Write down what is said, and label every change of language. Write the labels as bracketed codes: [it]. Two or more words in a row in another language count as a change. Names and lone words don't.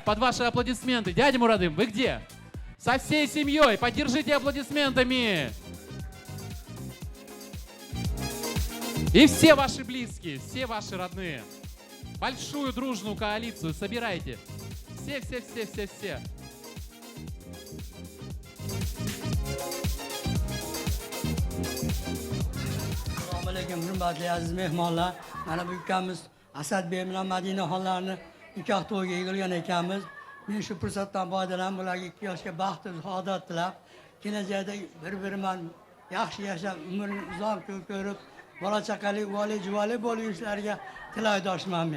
[ru] Под ваши аплодисменты. Дядя Мурадым, вы где? Со всей семьей. Поддержите аплодисментами. И все ваши близкие, все ваши родные. Большую дружную коалицию собирайте. Все. [uz] Assalomu alaykum, hurmatli aziz mehmonlar. Mana bu ukamiz Asadbek bilan Madinaxonlarni nikoh to'yiga yig'ilgan ekanmiz. Men shu fursatdan foydalanib ularga 2 yoshga baxt saodat tilab, kelajakda bir-biriman yaxshi yashab, umrini uzoq ko'rib, bola chaqali, vali juvali bo'lib yurishlariga tilakdoshman men.